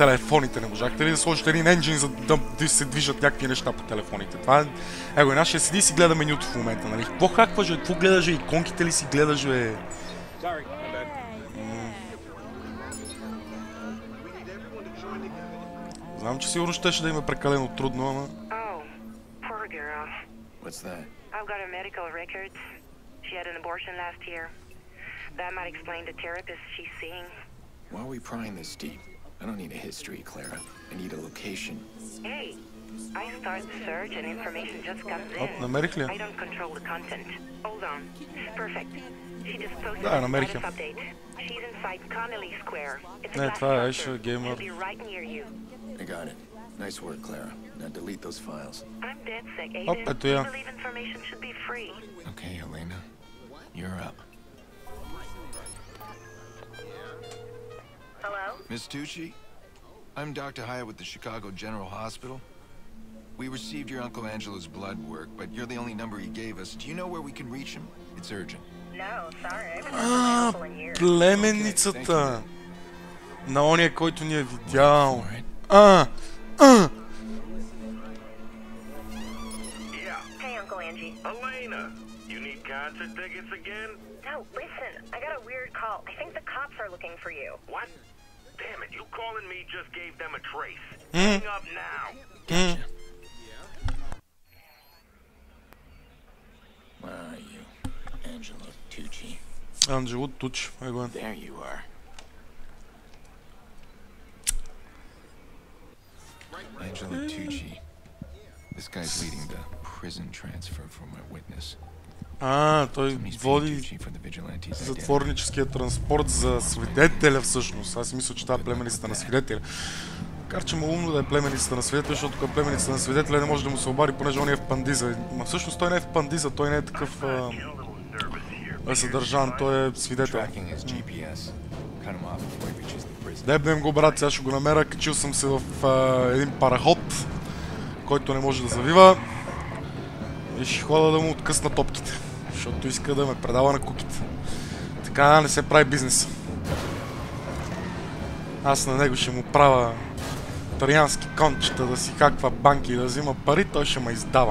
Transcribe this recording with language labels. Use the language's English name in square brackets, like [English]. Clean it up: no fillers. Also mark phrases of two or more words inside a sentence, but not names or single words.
[Bulgarian] Не можахте ли да сложите един енджин, за да се движат някакви неща по телефоните? Това е... Его, една ще седи и си гледа менюто в момента, нали? Какво хакваш, бе? Какво гледаш, бе? Иконките ли си гледаш, бе? Знам, че сигурно щеше да има прекалено трудно, ама... [English] What's that? I've got her medical records. She had an abortion last year. That might explain the therapist she's seeing. Why are we prying this deep? I don't need a history, Clara. I need a location. Hey, I start the search and information just comes in. [Bulgarian] Намерих ли? [English] I don't control the content. Hold on. Perfect. She just posted [Bulgarian] Да, [English] a [Bulgarian] намерих [English] status [Bulgarian] я. [English] update. She's inside Connelly Square. It's a [Bulgarian] Не, [English] glass [Bulgarian] това е [English] structure. Aisha Gamer. It'll be right near you. I got it. Nice work, Clara. Now delete those files. I'm dead sick, [Bulgarian] Оп, [English] Aiden. [Bulgarian] ето [English] I [Bulgarian] я. [English] believe information should be free. Okay, Elena. You're up. Hello? Miss Tucci? I'm Dr. Hyatt with the Chicago General Hospital. We received your Uncle Angelo's blood work, but you're the only number he gave us. Do you know where we can reach him? It's urgent. No, sorry. I haven't heard from my uncle in years. [Bulgarian] Племенницата на ония, който ни е видял. [English] Hey, Uncle Angie. Elena, you need concert tickets again? No, listen. I got a weird call. I think the cops are looking for you. What? Damn it, you calling me just gave them a trace. Hang up now. Gotcha. Where are you? Angelo Tucci. Анджело Туч. There you are. Angelo Tucci. This guy's leading the prison transfer from a witness. [Bulgarian] Той [English] He's paying [Bulgarian] води [English] Tucci for the vigilante's identity. [Bulgarian] затворническия транспорт за свидетеля всъщност. Аз мисля, че това е племеницата на свидетеля. Макар че му умно да е племеницата на свидетеля, защото към племеницата на свидетеля не може да му се обади, понеже он е в пандиза. Ма всъщност той не е в пандиза, той не е такъв съдържан, той е свидетел. [English] Tracking his GPS. Cut him off before he reaches the prison. [Bulgarian] Дебнем го, брат, сега ще го намеря. Качил съм се в един параход, който не може да завива. И ще хода да му откъсна топките, защото иска да ме предава на куките. Така не се прави бизнес. Аз на него ще му правя тариански кончета, да си хаква банки и да взима пари, той ще ме издава.